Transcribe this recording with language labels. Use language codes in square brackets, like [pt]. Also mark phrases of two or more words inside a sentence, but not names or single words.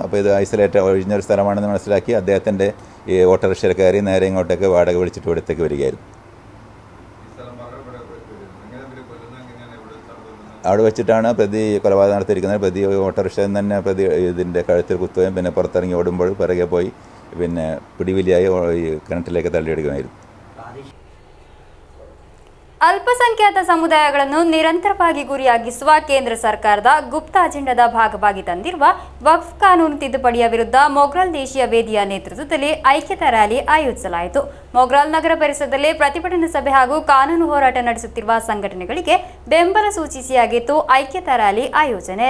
[ml] അപ്പോൾ ഇത് ഐസൊലേറ്റ് ഒഴിഞ്ഞൊരു സ്ഥലമാണെന്ന് മനസ്സിലാക്കി അദ്ദേഹത്തിൻ്റെ ഈ ഓട്ടോറിക്ഷയിൽ കയറി നേരെ ഇങ്ങോട്ടേക്ക് വാടക വിളിച്ചിട്ട് ഇവിടത്തേക്ക് വരികയായിരുന്നു. അവിടെ വെച്ചിട്ടാണ് പ്രതി കൊലപാതകം നടത്തിയിരിക്കുന്നത്. പ്രതി ഓട്ടോറിക്ഷയിൽ തന്നെ പ്രതി ഇതിൻ്റെ കഴുത്തിൽ കുത്തുകയും പിന്നെ പുറത്തിറങ്ങി ഓടുമ്പോൾ പിറകെ പോയി പിടിവിലിയായി കിണറ്റിലേക്ക് തള്ളിയെടുക്കുകയായിരുന്നു. [kn] ಅಲ್ಪಸಂಖ್ಯಾತ ಸಮುದಾಯಗಳನ್ನು ನಿರಂತರವಾಗಿ ಗುರಿಯಾಗಿಸುವ ಕೇಂದ್ರ ಸರ್ಕಾರದ ಗುಪ್ತ ಅಜೆಂಡಾದ ಭಾಗವಾಗಿ ತಂದಿರುವ ವಕ್ಫ್ ಕಾನೂನು ತಿದ್ದುಪಡಿಯ ವಿರುದ್ಧ ಮೊಗ್ರಾಲ್ ದೇಶೀಯ ವೇದಿಯ ನೇತೃತ್ವದಲ್ಲಿ ಐಕ್ಯತಾ ರ್ಯಾಲಿ ಆಯೋಜಿಸಲಾಯಿತು. ಮೊಗ್ರಾಲ್ ನಗರ ಪರಿಸರದಲ್ಲಿ ಪ್ರತಿಭಟನಾ ಸಭೆ ಹಾಗೂ ಕಾನೂನು ಹೋರಾಟ ನಡೆಸುತ್ತಿರುವ ಸಂಘಟನೆಗಳಿಗೆ ಬೆಂಬಲ ಸೂಚಿಸಿಯಾಗಿತ್ತು ಐಕ್ಯತಾ ರ್ಯಾಲಿ ಆಯೋಜನೆ.